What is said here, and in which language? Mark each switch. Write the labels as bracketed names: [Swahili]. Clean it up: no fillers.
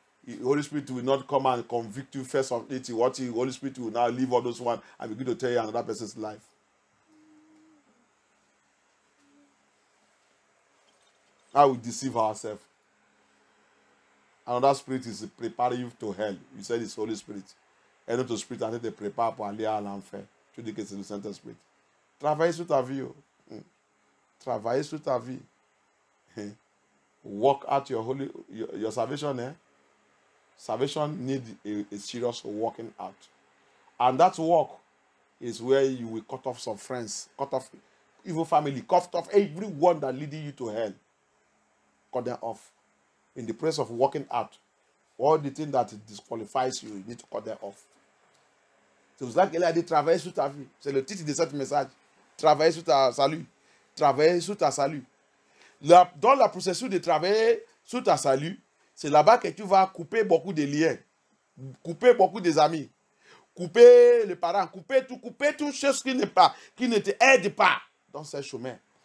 [English] The Holy Spirit will not come and convict you first of it. What the Holy Spirit will now leave all those ones and begin to tell you another person's life. How we deceive ourselves. Another spirit is preparing you to hell. You said it's Holy Spirit. [French] Un autre spirit en train de te prépare pour aller à l'enfer. Tu dis que c'est le Saint-Esprit. Travaille sur ta vie. Travaille sur ta vie. [English] Work out your salvation. Salvation needs a serious working out. And that work is where you will cut off some friends, cut off evil family, cut off everyone that leading you to hell. Cut them off. In the place of working out, all the things that disqualifies you, you need to cut them off. [French] C'est pour ça qu'elle a dit travailler sur ta vie. C'est le titre de ce message. Travailler sur ta salut. Travailler sur ta salut. Dans la processus de travailler sur ta salut, c'est là-bas que tu vas couper beaucoup de liens, couper beaucoup des amis, couper les parents, couper toutes choses qui ne te aident pas dans ce chemin.